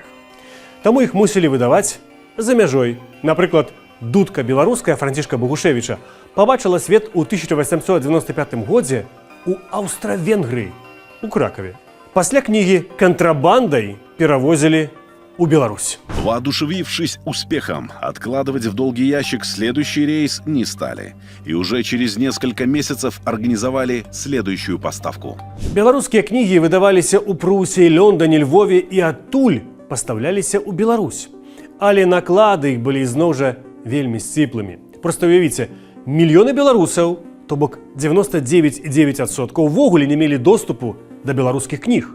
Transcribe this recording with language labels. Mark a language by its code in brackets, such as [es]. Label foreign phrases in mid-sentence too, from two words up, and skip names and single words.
[be] Таму іх мусілі выдаваць за мяжой. Напрыклад, дудка беларуская Францішка Багушевіча пабачыла свет у 1895 годзе у Аўстра-Венгрыі, у Кракаве. Пасля кнігі кантрабандай перавозілі у Беларусь. [ru] Воодушевившись успехом, откладывать в долгий ящик следующий рейс не стали. И уже через несколько месяцев организовали следующую поставку. [be] Беларускія кнігі выдаваліся ў Прусіі, Лондоне, Львове і адтуль пастаўляліся ў Беларусь. Але наклады іх былі ізноў жа вельмі сціплымі. Проста уявіце, мільёны беларусаў, то бок 99,9% увогуле не мелі доступу да беларускіх кніг.